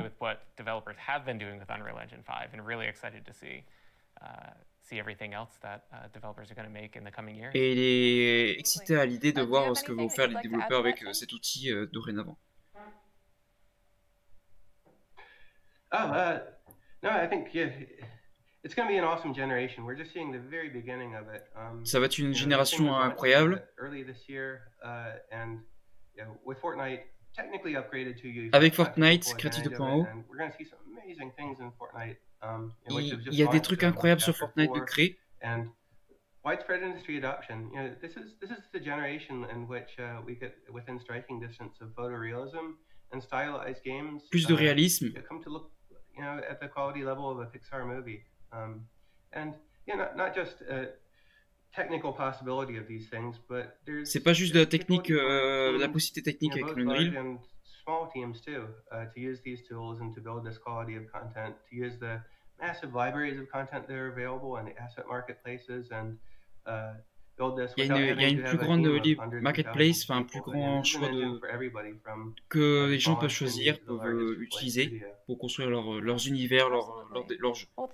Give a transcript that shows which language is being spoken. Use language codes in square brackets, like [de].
[en] With what developers have been doing with Unreal Engine 5, and really excited to see everything else that developers are going to make in the coming years. [fr] Et il est excité à l'idée de voir ce que vont faire les développeurs avec cet outil dorénavant. [en] No, I think it's going to be an awesome generation. We're just seeing the very beginning of it. [fr] Ça va être une génération incroyable. [en] Early this year, and with Fortnite technically upgraded to UE5. [fr] Avec Fortnite, Creatif 2.0. [en] We're going to see some amazing things in Fortnite. [fr] Il y a des trucs incroyables sur Fortnite de créer. [en] And widespread industry adoption. You know, this is the generation in which we get within striking distance of photorealism and stylized games. [fr] Plus de réalisme. [en] Come to look, you know, at the quality level of a Pixar movie, and you know, not just technical possibility of these things, but there's. [fr] C'est pas juste de la technique, la possibilité technique avec l'Unreal. [en] And small teams too, to use these tools and to build this quality of content, to use the massive libraries of content that are available and the asset marketplaces, and [fr] il y a une plus grande marketplace, enfin un plus grand choix que les gens peuvent choisir, peuvent utiliser pour construire leurs univers, leurs jeux.